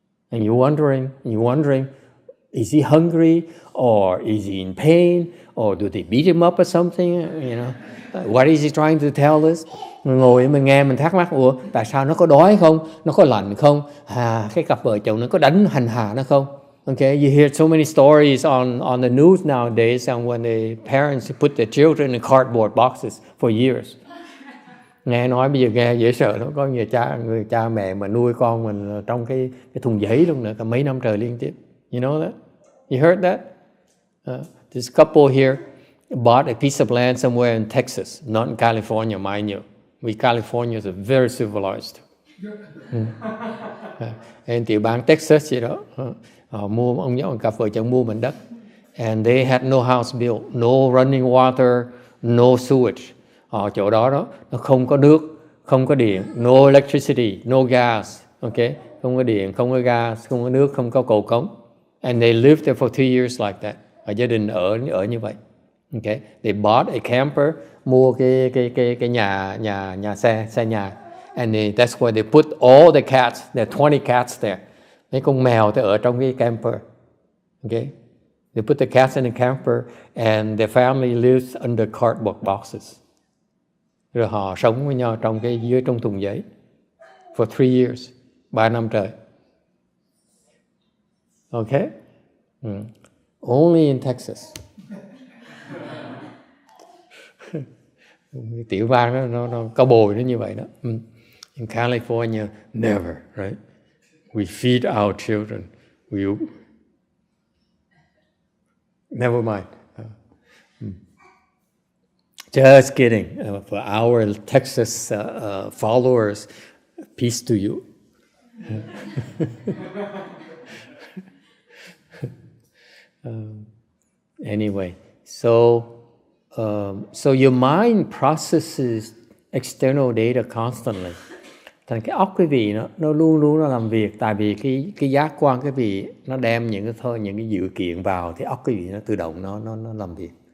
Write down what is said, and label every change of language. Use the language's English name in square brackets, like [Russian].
[English] And you're wondering, is he hungry, or is he in pain, or do they beat him up or something? You know, what is he trying to tell us? [Vietnamese] Mình ngồi mình nghe mình thắc mắc, tại sao nó có đói không, nó có lạnh không, cái cặp vợ chồng nó có đánh hành hạ nó không? [English] Okay, you hear so many stories on the news nowadays, and when the parents put their children in cardboard boxes for years. [Vietnamese] Nghe nói bây giờ nghe dễ sợ lắm, có người cha mẹ mà nuôi con mình trong cái thùng giấy luôn nữa, cả mấy năm trời liên tiếp. [English] You know that? You heard that? This couple here bought a piece of land somewhere in Texas, not in California, mind you. We Californians are very civilized. [Vietnamese] Tiểu bang Texas gì đó. Họ mua, ông cặp vợ chồng mua mảnh đất. [English] And they had no house built, no running water, no sewage. [Vietnamese] Ở chỗ đó nó không có nước, không có điện, [English] no electricity, no gas, okay? [Vietnamese] Không có điện, không có gas, không có nước, không có cầu cống. [English] And they lived there for 2 years like that. [Vietnamese] Và gia đình ở như vậy. [English] Okay? They bought a camper, [Vietnamese] mua cái nhà xe nhà. [English] And that's where they put all the cats. There are 20 cats there. [Vietnamese] Mấy con mèo thì ở trong cái camper. [English] Okay? They put the cats in the camper, and their family lives under cardboard boxes. [Vietnamese] Rồi họ sống với nhau trong thùng giấy [English] for 3 years, [Vietnamese] 3 năm trời. [English] Okay? Only in Texas. [Vietnamese] Tiểu bang nó cao bồi nó như vậy đó. [English] In California, never, right? We feed our children. Never mind. Just kidding. For our Texas followers, peace to you. Anyway, so your mind processes external data constantly. [Vietnamese] Thành cái óc quý vị nó luôn làm việc, tại vì cái giác quan quý vị nó đem những cái dữ kiện vào, thì óc quý vị nó tự động nó làm việc.